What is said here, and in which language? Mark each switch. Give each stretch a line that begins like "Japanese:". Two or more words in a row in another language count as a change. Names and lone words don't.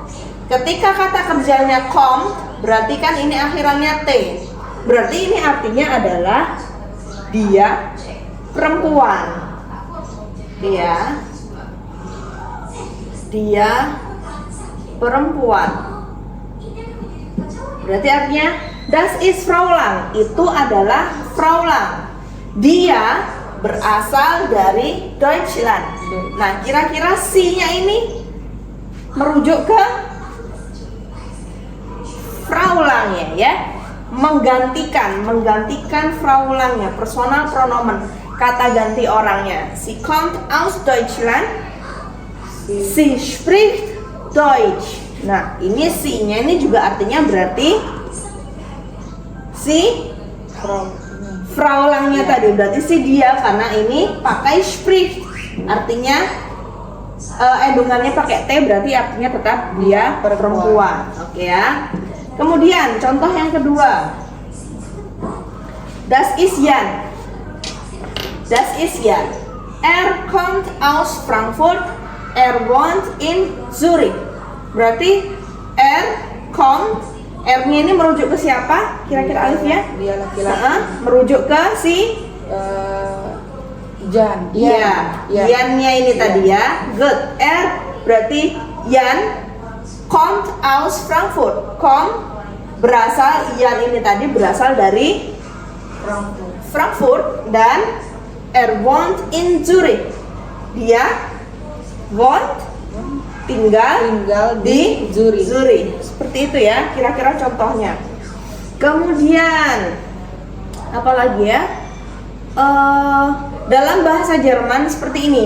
Indonesian: Ketika kata kerjanya come, berarti kan ini akhirannya T. Berarti ini artinya adalah dia perempuan. Dia perempuan. Berarti artinya
German: das ist Fraulein,
Indonesian: itu adalah Fraulein. Dia berasal dari Deutschland. Nah, kira-kira si-nya ini merujuk ke Fraulein ya, menggantikan Fraulein-nya,
German: personal pronomen,
Indonesian: kata ganti orangnya.
German: Sie kommt aus Deutschland, sie spricht Deutsch.
Indonesian: Nah, ini si-nya ini juga artinya berarti si Fraulein-nya tadi, berarti si dia, karena ini pakai spricht, artinya endungannya pakai T, berarti artinya tetap dia perempuan. Oke ya. Kemudian contoh yang kedua,
German: das ist Jan. Das ist Jan. Kommt aus Frankfurt, wohnt in Zurich.
Indonesian: Berarti kommt, R-nya ini merujuk ke siapa? Kira-kira Alif ya? Dia laki-laki. Merujuk ke si Jan. Iya, Jan-nya ini tadi ya. Good.
German: Berarti Jan kommt aus Frankfurt.
Indonesian: Jan ini tadi berasal dari Frankfurt dan
German: wohnt in Zurich.
Indonesian: Dia tinggal di Zurich. Seperti itu ya, kira-kira contohnya. Kemudian apa lagi ya? Dalam bahasa Jerman seperti ini.